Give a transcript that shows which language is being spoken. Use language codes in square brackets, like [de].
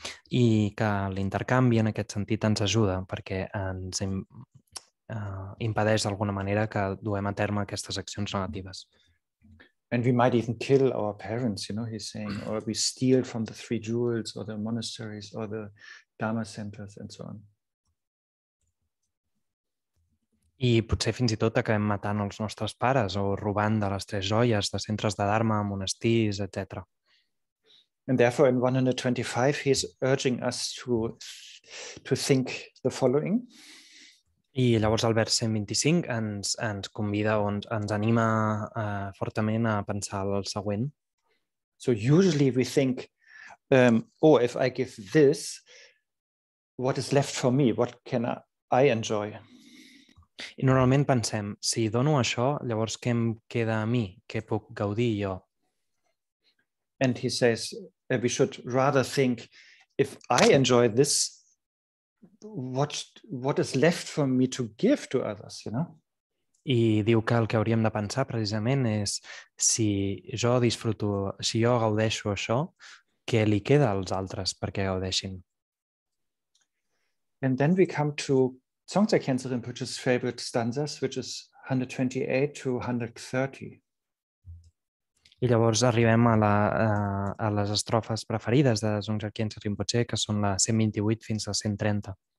[ca] I que l'intercanvi en aquest sentit ens ajuda perquè ens impedeix d'alguna manera que duem a terme aquestes accions negatives. [en] And we might even kill our parents, he's saying, or we steal from the 3 jewels or the monasteries or the Dharma centers and so on. [ca] I potser fins i tot acabem matant els nostres pares o robant de les 3 joies de centres de Dharma, monestirs, etc. [en] And therefore in 125 he's urging us to think the following. [ca] I llavors el vers 125 ens convida o ens anima fortament a pensar el següent. [en] So usually we think, if I give this, what is left for me? What can I enjoy? [ca] I normalment pensem, si dono això, llavors què em queda a mi? Què puc gaudir jo? [en] And he says we should rather think, if I enjoy this, what is left for me to give to others, [ca] I diu que el que hauríem de pensar precisament és si jo gaudeixo això, què li queda als altres perquè gaudeixin? [en] And then we come to Dzongsar Khyentse Rinpoche's favorite stanzas, which is 128 to 130. [ca] I llavors arribem a les estrofes preferides de Dzongsar Khyentse Rinpoche, que són la 128 fins a 130.